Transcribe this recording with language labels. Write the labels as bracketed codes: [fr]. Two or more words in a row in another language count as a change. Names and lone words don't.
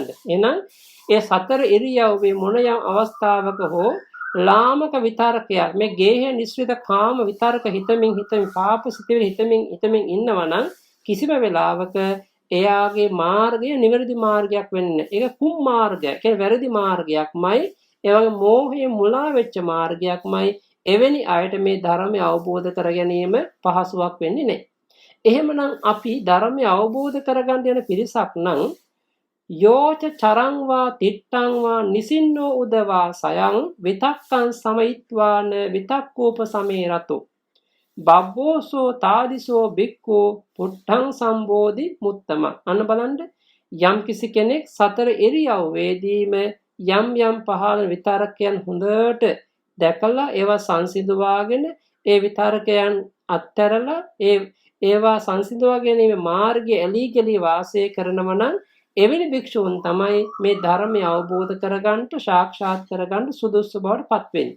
[si] එහෙනම් ඒ සතර ඉරියව්වේ මොන යම් අවස්ථාවක හෝ ලාමක විතරකයක් මේ ගේහ නිස්සිත කාම විතරක හිතමින් පාප සිතේ හිතමින් ඉන්නවනම් කිසිම වෙලාවක එයාගේ මාර්ගය නිවැරදි මාර්ගයක් වෙන්නේ නැහැ. ඒක කුම් මාර්ගයක්. කියන්නේ වැරදි මාර්ගයක්මයි. ඒ වගේ මෝහයේ මුලා වෙච්ච මාර්ගයක්මයි. එවැනි අයට මේ ධර්මය අවබෝධ කර ගැනීම පහසුවක් වෙන්නේ නැහැ. [pi] එහෙමනම් අපි ධර්මය අවබෝධ කරගන්න යන පිරිසක් නම් යෝච චරංවා තිට්ඨංවා නිසින්නෝ උදවා සයං විතක්කං සමයිත්වාන විතක්කෝප සමේරතෝ බබ්බෝසෝ තාදිසෝ බික්කෝ පුට්ඨං සම්බෝධි මුත්තම. අන්න බලන්න යම් කිසි කෙනෙක් සතර ඉරියව්වේදීම යම් පහළ විතරකයන් හොඳට දැකලා ඒවා සංසිඳවාගෙන ඒ විතරකයන් අත්හැරලා ඒවා සංසිඳවා ගැනීම මාර්ගයේ ඇලී ගලී වාසය කරනව නම් එවැනි භික්ෂූන් තමයි මේ ධර්මය අවබෝධ කරගන්න සාක්ෂාත් කරගන්න සුදුසු බවට පත් වෙන්නේ.